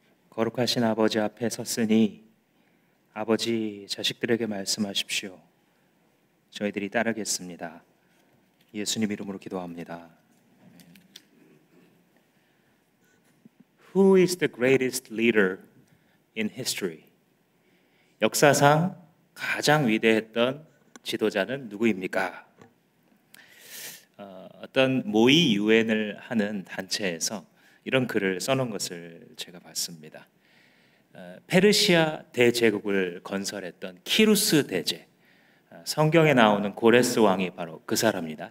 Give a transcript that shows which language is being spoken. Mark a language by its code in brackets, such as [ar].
[ko] 거룩하신 아버지 앞에 섰으니 아버지 자식들에게 말씀하십시오. 저희들이 따르겠습니다. 예수님 이름으로 기도합니다. [en] Who is the greatest leader in history? [ko] 역사상 가장 위대했던 지도자는 누구입니까? 어떤 모의 유엔을 하는 단체에서 이런 글을 써놓은 것을 제가 봤습니다. 페르시아 대제국을 건설했던 키루스 대제, 성경에 나오는 고레스 왕이 바로 그 사람입니다.